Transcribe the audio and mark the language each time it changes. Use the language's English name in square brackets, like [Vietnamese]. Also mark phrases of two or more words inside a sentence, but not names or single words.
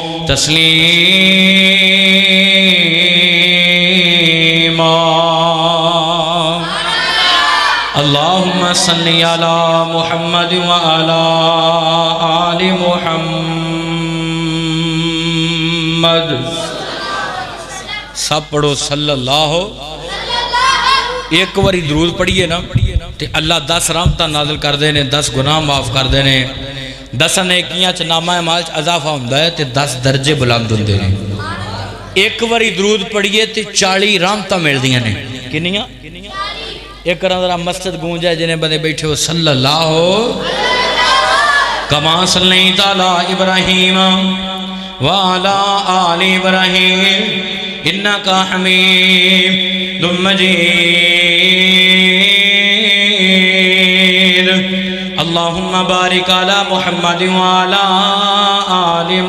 [Arabic] تسليما اللهم صل على محمد وعلى آل محمد [Punjabi] سب پڑھو صلی اللہ ایک باری درود پڑھیے نا تے اللہ 10 رحمتاں نازل کر دینے 10 گناہ معاف کر دینے 10 نیکیاں چ نامہ اعمال چ اضافہ ہوندا ہے تے 10 درجے بلند ہوندے نے ایک باری درود پڑھیے تے 40 رحمتاں ملدیاں نے کنیاں ایک کرا ذرا مسجد گونج ہے جنے بندے بیٹھے ہو [Arabic] صلی اللہ کما صلیت علی ابراہیم وعلی آل ابراہیم انک حمید مجید اللہم بارک علی محمد وعلی آل